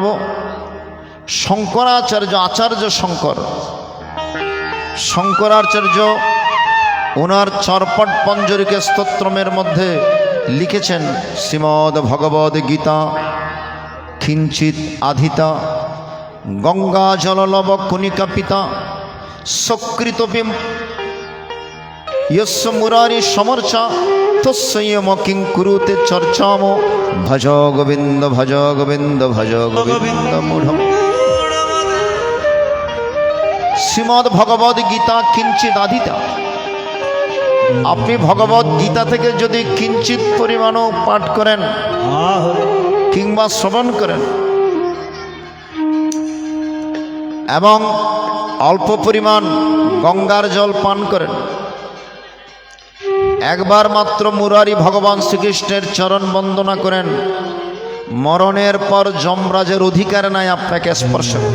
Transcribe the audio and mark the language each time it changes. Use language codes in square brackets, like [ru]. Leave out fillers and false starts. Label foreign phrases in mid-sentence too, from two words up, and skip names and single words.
[bn] শঙ্করাচার্য, আচার্য শঙ্করাচার্য ওনার চরপট পঞ্জরিকে স্তোত্রমের মধ্যে লিখেছেন, শ্রীমদ্ ভগবদ গীতা [sa] কিঞ্চিত আধিতা গঙ্গা জললব কণিকা পিতা সকৃতপি यस्य मुरारी समर्चा तस्यम किं कुरुते चर्चाम भज गोविंद भज गोविंद भज गोविंद मूढ़म। श्रीमद् भगवद गीता किंचित आधिता, [bn] আপনি ভগবদ গীতা থেকে যদি কিঞ্চিত পরিমাণও পাঠ করেন কিংবা শ্রবণ করেন এবং অল্প পরিমাণ গঙ্গার জল পান করেন, একবার মাত্র মুরারি ভগবান শ্রীকৃষ্ণের চরণ বন্দনা করেন, মরণের পর যমরাজের অধিকার নাই আপনাকে স্পর্শ।